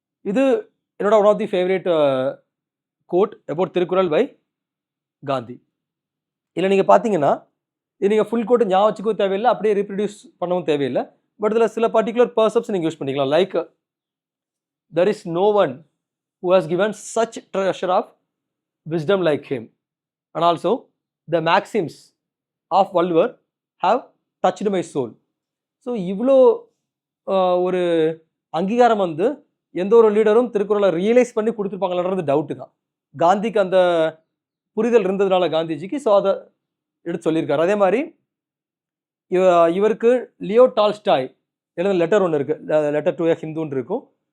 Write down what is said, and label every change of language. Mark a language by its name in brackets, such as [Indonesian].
[Tamil] இது என்னோட [English] One of the favourite quote about Thirukkural by Gandhi. [Tamil] இல்லை நீங்கள் பார்த்தீங்கன்னா, இது நீங்கள் ஃபுல் கோட் ஞாபகம் வச்சுக்கவும் தேவையில்லை, அப்படியே ரீப்ரொடியூஸ் பண்ணவும் தேவையில்லை. பட் இதில் சில பர்டிகுலர் பர்சப்ஸ் நீங்கள் யூஸ் பண்ணிக்கலாம். [English] Like, there is no one who has given such treasure of wisdom like him, and also the maxims of Valluvar have touched my soul. [Tamil] So இவ்வளோ ஒரு அங்கீகாரம் வந்து எந்த ஒரு லீடரும் திருக்குறளை ரியலைஸ் பண்ணி கொடுத்துருப்பாங்கன்றது டவுட்டு தான். காந்திக்கு அந்த புரிதல் இருந்ததுனால காந்திஜிக்கு, ஸோ அதை எடுத்து சொல்லியிருக்காரு. அதே மாதிரி இவருக்கு லியோ டால்ஸ்டாய் எழுதின லெட்டர் ஒன்று இருக்குது, லெட்டர் டு எ ஹிந்துன்னு இருக்கும்.